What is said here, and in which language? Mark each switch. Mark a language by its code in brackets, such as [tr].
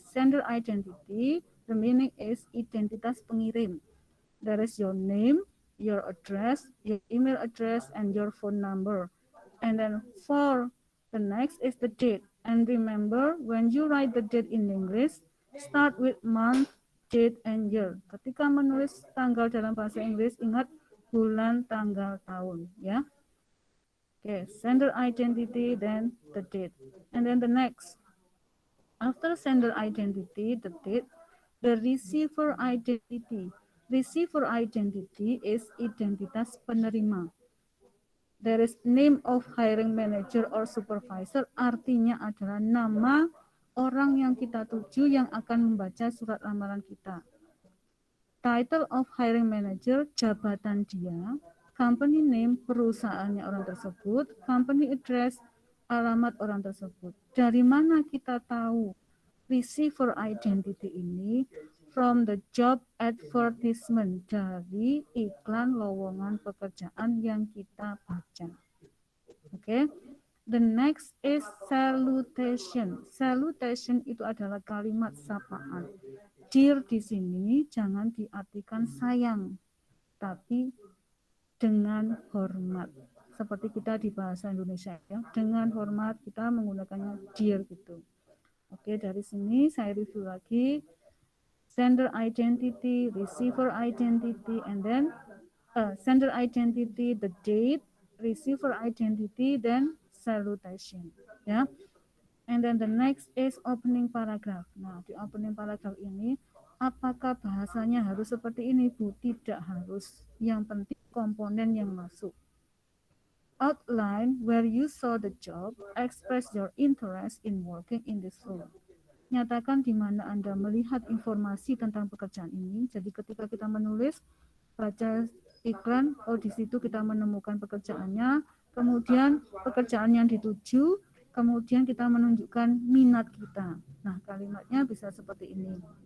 [en] Sender identity, the meaning is [id] identitas pengirim. [en] There is your name, your address, your email address, and your phone number. And then for the next is the date. And remember, when you write the date in English, start with month, date, and year. [id] Ketika menulis tanggal dalam bahasa Inggris, ingat bulan, tanggal, tahun, ya. [en] Okay, sender identity, then the date. And then the next. After sender identity, the date, the receiver identity. Receiver identity is [id] identitas penerima. [en] There is name of hiring manager or supervisor, [id] artinya adalah nama orang yang kita tuju yang akan membaca surat lamaran kita. [en] Title of hiring manager, [id] jabatan dia. [en] Company name, [id] perusahaannya orang tersebut. [en] Company address, [id] alamat orang tersebut. Dari mana kita tahu receiver identity ini? [en] From the job advertisement, [id] dari iklan lowongan pekerjaan yang kita baca. Oke. [en] The next is salutation. Salutation [id] itu adalah kalimat sapaan. Dear di sini jangan diartikan sayang, tapi dengan hormat. Seperti kita di bahasa Indonesia ya, dengan hormat kita menggunakannya dear gitu. Oke, dari sini saya review lagi. [en] Sender identity, receiver identity, and then sender identity, the date, receiver identity, then salutation. Ya. And then the next is opening paragraph. [id] Nah, di opening paragraph ini, apakah bahasanya harus seperti ini, Bu? Tidak harus. Yang penting komponen yang masuk. [en] Outline where you saw the job, express your interest in working in this role. [id] Nyatakan di mana Anda melihat informasi tentang pekerjaan ini. Jadi ketika kita menulis, baca iklan, di situ kita menemukan pekerjaannya, kemudian pekerjaan yang dituju, kemudian kita menunjukkan minat kita. Nah, kalimatnya bisa seperti ini.